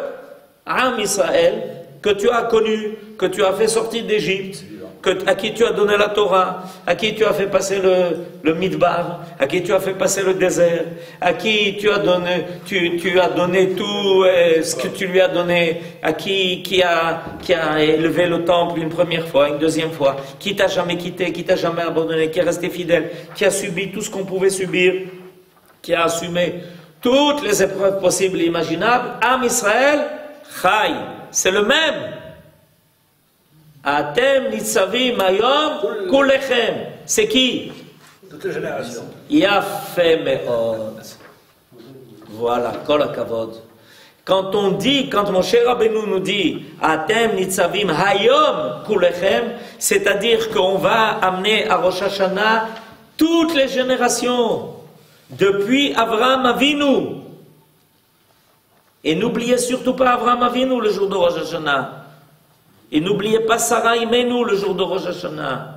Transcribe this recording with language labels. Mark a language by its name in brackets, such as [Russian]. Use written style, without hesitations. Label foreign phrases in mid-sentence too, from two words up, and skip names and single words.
[Hebrew] עם ישראל, [French] que tu as connu, que tu as fait sortir d'Égypte, à qui tu as donné la Torah, à qui tu as fait passer le Midbar, à qui tu as fait passer le désert, à qui tu as donné tout ce que tu lui as donné, à qui a élevé le temple une première fois, une deuxième fois, qui t'a jamais quitté, qui t'a jamais abandonné, qui est resté fidèle, qui a subi tout ce qu'on pouvait subir, qui a assumé toutes les épreuves possibles et imaginables. [Hebrew] עם ישראל חי, [French] c'est le même. [Hebrew] אתם נצבים היום כלכם. [French] C'est qui? Toute la génération. [Hebrew] יפה מאד. Voilà, כל הכבוד. [French] Quand Moshe Rabbeinu nous dit [Hebrew] אתם נצבים היום כלכם, [French] c'est-à-dire qu'on va amener à Rosh Hashanah toutes les générations, depuis Avraham Avinu. Et n'oubliez surtout pas Avraham Avinu le jour de Rosh Hashanah. Et n'oubliez pas Sarah Imenu le jour de Rosh Hashanah.